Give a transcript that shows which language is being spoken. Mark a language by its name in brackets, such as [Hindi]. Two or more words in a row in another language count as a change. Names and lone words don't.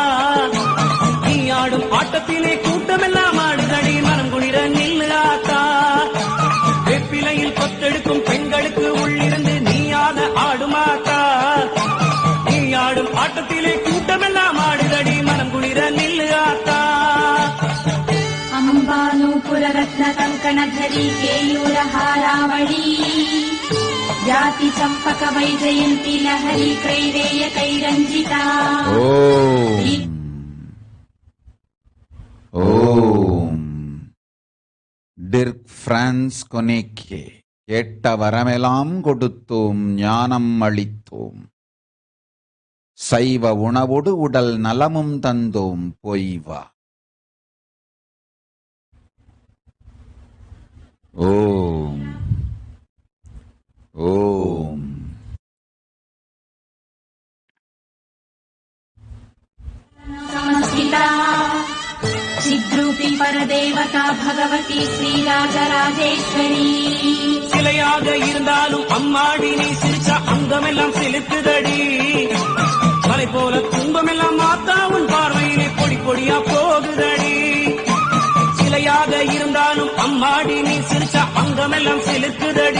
[Tamil] நீ ஆடும் ஆட்டத்திலே கூட்டமெல்லாம் ஆடுதடி மனம் குளிர நில்லு ஆத்தா. வேப்பிலையில் கொத்தெடுக்கும் பெண்களுக்கு உள்ளிருந்து நீயாக ஆடுமாத்தா. நீ ஆடும் ஆட்டத்திலே கூட்டமெல்லாம் ஆடுதடி மனம் குளிர நில்லு ஆத்தா. [Sanskrit] अम्बानूपुररत्न कङ्कणधरी केयूरहारावळी जाति चम्पक वैजयन्ती लहरी क्रैवेय कैरञ्जिता [Tamil] ஓம் டிர்க் பிரான்ஸ் கொனேக்கே கேட்ட வரமெல்லாம் கொடுத்தோம் ஞானம் அளித்தோம் சைவ உணவோடு உடல் நலமும் தந்தோம் பொய்வா. ஓம் ஓம் [Sanskrit] समस्मिता चिद्रूपी परदेवता भगवती श्रीराजराजेश्वरी [Tamil] சிலையாக இருந்தாலும் அம்மாடி நீ சிரிச்ச அங்கமெல்லாம் செலுத்துதடி. மலை போல துன்பமெல்லாம் மாத்தா உன் பார்வையிலே பொடி பொடியா போகுதடி. சிலையாக இருந்தாலும் அம்மாடி நீ சிரிச்ச அங்கமெல்லாம் செலுத்துதடி.